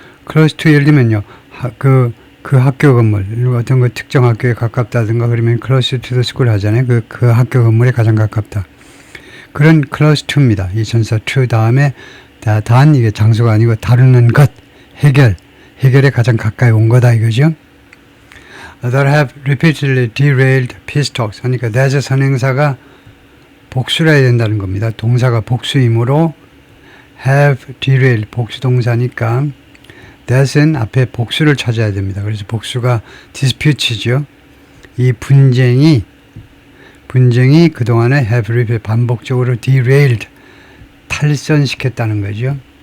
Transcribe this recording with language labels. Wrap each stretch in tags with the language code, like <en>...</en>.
<ko>close to 예를 들면요. 그 학교 건물, 어떤 그 특정 학교에 가깝다든가 그러면</ko> <en>close to the school</en> <ko>하잖아요. 그 학교 건물에 가장 가깝다. 그런 close to입니다. 이 전사 to 다음에 단 이게 장소가 아니고 다루는 것, 해결에 가장 가까이 온 거다 이거죠.</ko> <en>That have repeatedly derailed peace talks.</en> <ko>하니까 that의 선행사가 복수를 해야 된다는 겁니다. 동사가 복수이므로 have derailed 복수 동사니까 that은 앞에 복수를 찾아야 됩니다. 그래서 복수가 dispute죠. 이 분쟁이 그동안에</ko> <en>have repeated</en> <ko>반복적으로 derailed 탈선시켰다는 거죠.</ko>